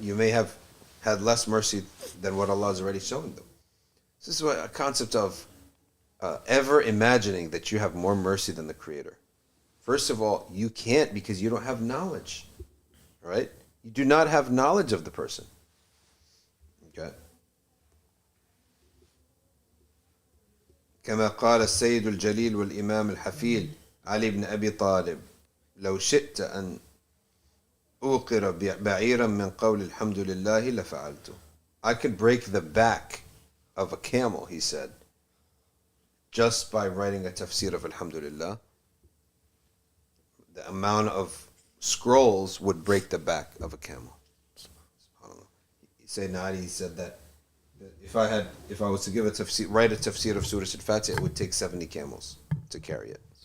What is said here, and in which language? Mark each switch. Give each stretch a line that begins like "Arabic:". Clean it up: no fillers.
English: You may have had less mercy than what Allah is already showing them. This is a concept of ever imagining that you have more mercy than the Creator. First of all, you can't because you don't have knowledge, right? You do not have knowledge of the person. Okay.
Arabic: كما قال السيد الجليل والإمام الحفيد علي بن أبي طالب لو شئت أن أوقر بعيرا من قول الحمد لله لفعلته.
English: I could break the back of a camel, he said, just by writing a tafsir of Alhamdulillah. The amount of scrolls would break the back of a camel. Sayyidina Ali said that if I was to write a tafsir of Surah Al-Fatihah, it would take 70 camels to carry it.